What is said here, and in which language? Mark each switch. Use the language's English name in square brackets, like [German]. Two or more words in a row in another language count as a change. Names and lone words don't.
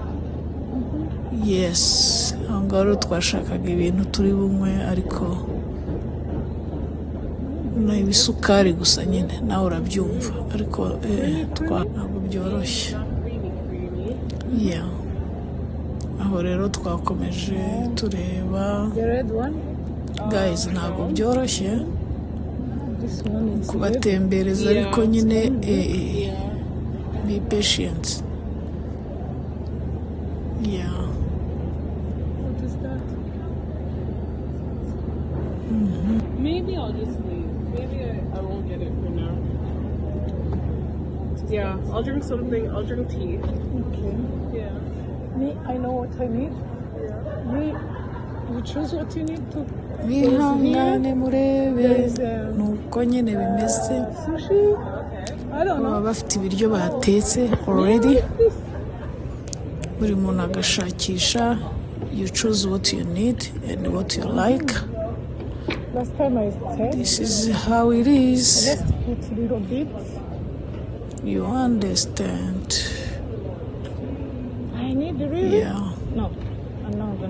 [Kinyarwanda] Yes, aho ngaho rero twashakaga ibintu turi bumwe, ariko ni ibisukari gusa nyine, nawe urabyumva, ariko ntabwo byoroshye. Yeah, aho rero twakomeje tureba. Guys, ntabwo byoroshye kubatembereza, ariko nyine [English] be patient. Yeah. Maybe I'll just leave. Maybe I won't get it for now. Yeah, I'll drink something. I'll drink tea. Okay. Yeah. Me, I know what I need. Me, you choose what you need to. [Kinyarwanda] Mwihangane murebe nuko nyine bimeze. [English] Sushi? I don't [Kinyarwanda] Baba [English] know. [Kinyarwanda] bafite ibiryo batetse already, buri muntu agashakisha. [English] You choose what you need and what you like. Last time I said, This is how it is. just put a little bit. You understand? I need really. Yeah. No, I'm not gonna.